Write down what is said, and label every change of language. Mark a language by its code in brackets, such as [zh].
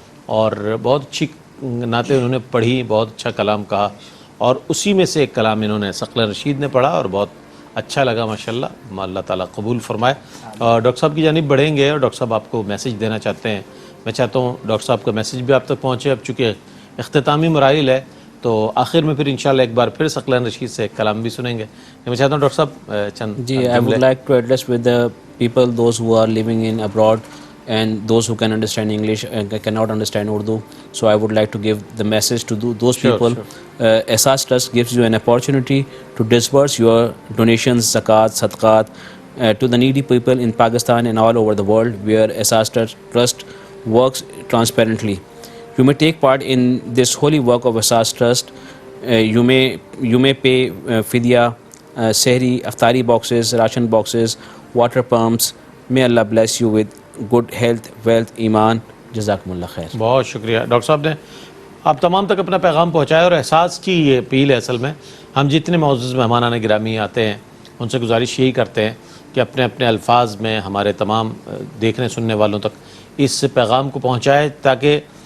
[ur] اور بہت اچھی نعتیں انہوں نے پڑھی، بہت اچھا کلام کہا، اور اسی میں سے ایک کلام انہوں نے ثقل رشید نے پڑھا اور بہت اچھا لگا ماشاءاللہ، اللہ تعالیٰ قبول فرمائے۔ اور ڈاکٹر صاحب کی جانب بڑھیں گے، اور ڈاکٹر صاحب آپ کو میسیج دینا چاہتے ہیں، میں چاہتا ہوں ڈاکٹر صاحب کا میسیج بھی آپ تک پہنچے، اب چونکہ اختتامی مراحل ہے تو آخر میں پھر انشاءاللہ ایک بار پھر ثقلین رشید سے ایک کلام بھی سنیں گے۔ میں چاہتا ہوں ڈاکٹر صاحب چند [en] جی، I would like to address with the people, those who are living in abroad and those who can understand English and cannot understand Urdu. So I would like to give the message to those people. Ehsaas Trust gives you an opportunity to disburse your donations, zakat, sadaqat to the needy people in Pakistan and all over the world, where Ehsaas Trust works transparently. You may take part in this holy work of Ehsaas Trust. You may pay fidya, sehri, aftari boxes, ration boxes, water pumps. May Allah bless you with good health, wealth, ایمان. [ur] جزاکم اللہ خیر. بہت شکریہ doctor صاحب نے آپ تمام تک اپنا پیغام پہنچایا، اور احساس کی یہ اپیل ہے اصل میں، ہم جتنے معزز مہمانان گرامی آتے ہیں ان سے گزارش یہی کرتے ہیں کہ اپنے اپنے الفاظ میں ہمارے تمام دیکھنے سننے والوں تک اس پیغام کو پہنچائے، تاکہ